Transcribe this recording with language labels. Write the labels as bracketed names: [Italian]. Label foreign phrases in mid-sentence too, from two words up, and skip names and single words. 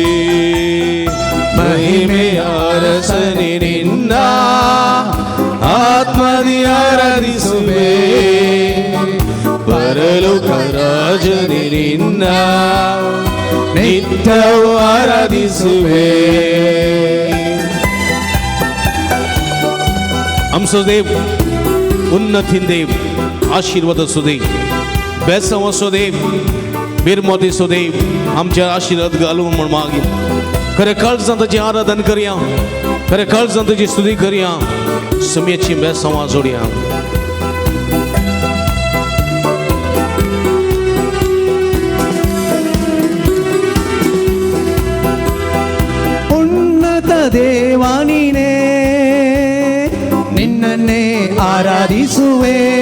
[Kannada] ಮಹಿಮೆಯ ಅರಸನೇ ನಿನ್ನ ಆತ್ಮದಿ ಆರಾಧಿಸುವೆ. ಪರಲೋಕ ರಾಜನೇ ನಿನ್ನ ನಿತ್ಯವೂ ಆರಾಧಿಸುವೆ. [Konkani] आमचो देव उन्नतीन देव, आशीर्वाद असो देव, बेसंव असो देव, बिरमोदी असो देव, आमच्या आशीर्वाद घालून म्हण मागी. खरे काळजां ताची आराधन करया, खरे काळजां ताची स्तुती करया, समयाची बेसंवाद जोडया. [Kannada] ಉನ್ನತ ದೇವಾ ನೀನೇ ನಿನ್ನನ್ನೇ ಆರಾಧಿಸುವೆ.